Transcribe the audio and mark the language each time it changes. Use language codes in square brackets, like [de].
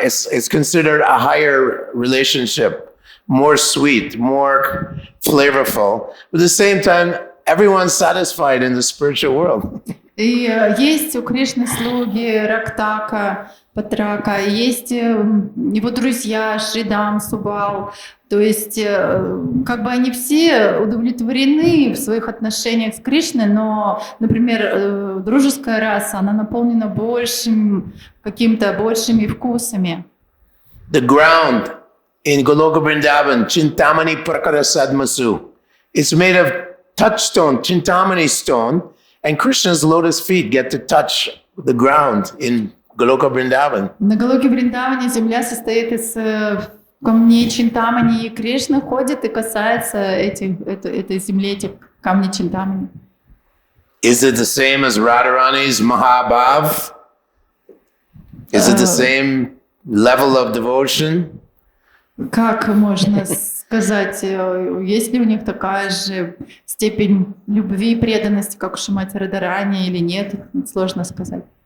[en] It's considered a higher relationship, more sweet, more flavorful. But at the same time, everyone's satisfied in the spiritual world. [ru] И есть у Кришны слуги Рактака, Патрака, есть его друзья Шридам, Субал. То есть как бы они все удовлетворены в своих отношениях с Кришной, но, например, дружеская раса, она наполнена какими-то большими вкусами. [en] The ground in Goloka Vrindavan, Chintamani Prakara Sadmasu, it's made of touchstone, Chintamani stone, and Krishna's lotus feet get to touch the ground in Goloka Vrindavan. [ru] На Галоке Вриндаване земля состоит из камней Чинтамани, и Кришна ходит и касается этой земли, этих камней Чинтамани. [en] Is it the same as Radharani's Mahabhav? Is it the same level of devotion? [ru] Как можно сказать, есть ли у них такая же степень любви и преданности, как у Шримати Радхарани или нет, сложно сказать.